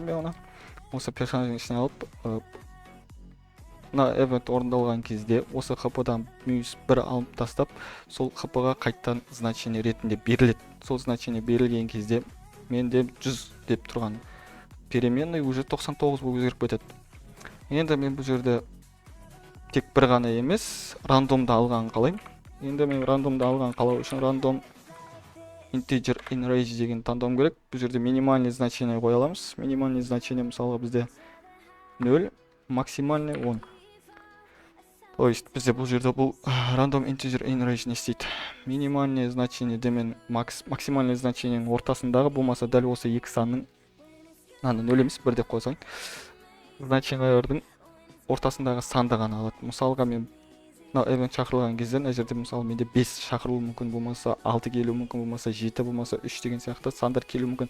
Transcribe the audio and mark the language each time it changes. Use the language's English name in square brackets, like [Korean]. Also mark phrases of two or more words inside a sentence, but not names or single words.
[Kazakh] Мен оны осы персонаждың ішіне алып, мына event орындалған кезде осы hp-дан -1 алып тастап, сол hp-ға қайтадан значение ретінде беріледі. Сол значение берілген кезде менде 100 деп тұрған [Russian] переменный уже [Kazakh] 99 болып өзгеріп кетеді. Енді мен бұл жерде тек бір ғана емес, рандомда алған қалайым. Енді мен рандомда алған қалау үшін [English] random integer in range [Kazakh] деген таңдауым керек. Бұл жерде [Russian] минимальный значение [Kazakh] қоя аламыз. [Russian] Минимальный значение [Kazakh] мысалға бізде 0, максимальный 10. [Russian] То есть [Kazakh] бізде бұл жерде бұл [English] random integer in range [Kazakh] не істейді. [Russian] Минимальный значение [Kazakh] демен [Russian] максимальный значениенің [Kazakh] ортасындағы, болмаса дәл осы екі санның 0 емес, 1 деп қойсаң, значениелердің ортасындағы санды ғана алады. Мысалға мен event шақырылған кезде, мына жерде мысалы менде 5 шақырылуы мүмкін, болмаса 6 келуі мүмкін, болмаса 7, болмаса 3 деген сияқты сандар келуі мүмкін.